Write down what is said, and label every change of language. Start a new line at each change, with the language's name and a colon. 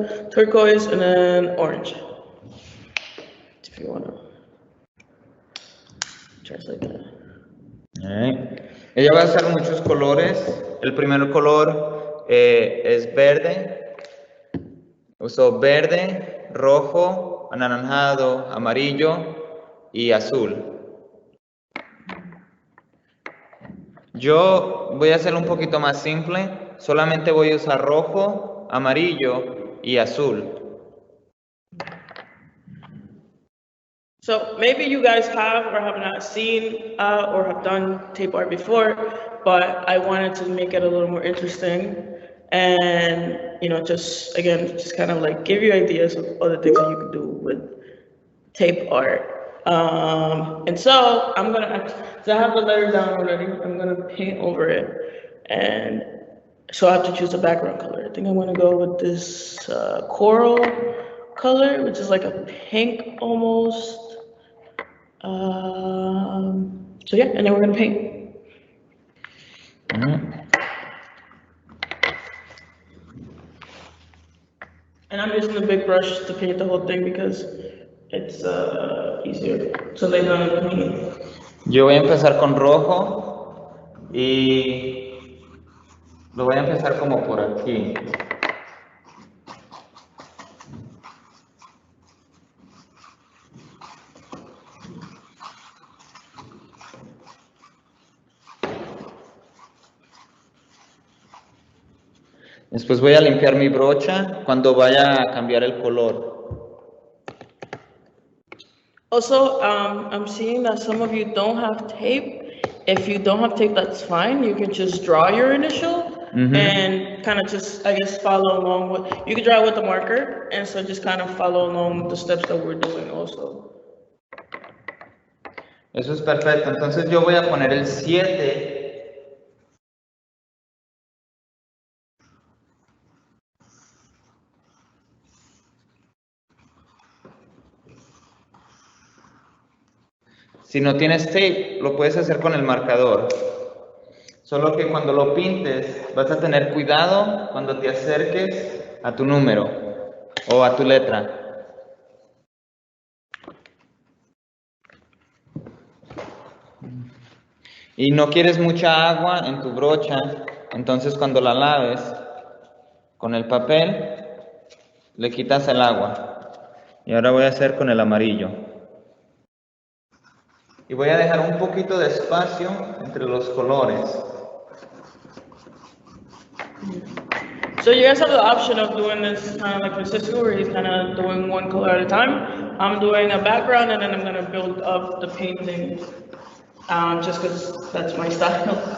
English: Turquoise and then orange. If you want to translate that. All right.
Spanish: Ella va a usar muchos colores. El primer color es verde. Usó verde, rojo, anaranjado, amarillo y azul. Yo voy a hacerlo un poquito más simple. Solamente voy a usar rojo, amarillo y azul.
English: So maybe you guys have or have not seen or have done tape art before, but I wanted to make it a little more interesting and, just kind of like give you ideas of other things that you can do with tape art. And so I have the letter down already. I'm gonna paint over it. And so I have to choose a background color. I think I'm gonna go with this coral color, which is like a pink almost. So yeah, and then we're gonna paint. And I'm using the big brush to paint the whole thing because it's easier to lay down the paint.
Spanish: Yo voy a empezar con rojo y lo voy a empezar como por aquí. Después voy a limpiar mi brocha cuando vaya a cambiar el color.
English: Also, I'm seeing that some of you don't have tape. If you don't have tape, that's fine. You can just draw your initial and kind of just, I guess, follow along with, you can draw with the marker, and so just kind of follow along the steps that we're doing also.
Spanish: Eso es perfecto. Entonces yo voy a poner el 7. Si no tienes tape, lo puedes hacer con el marcador. Solo que cuando lo pintes, vas a tener cuidado cuando te acerques a tu número o a tu letra. Y no quieres mucha agua en tu brocha, entonces cuando la laves con el papel, le quitas el agua. Y ahora voy a hacer con el amarillo. Y voy a dejar un poquito de espacio entre los colores.
English: So you guys have the option of doing this kind of like Francisco, where he's kind of doing one color at a time. I'm doing a background, and then I'm going to build up the painting, just because that's my style.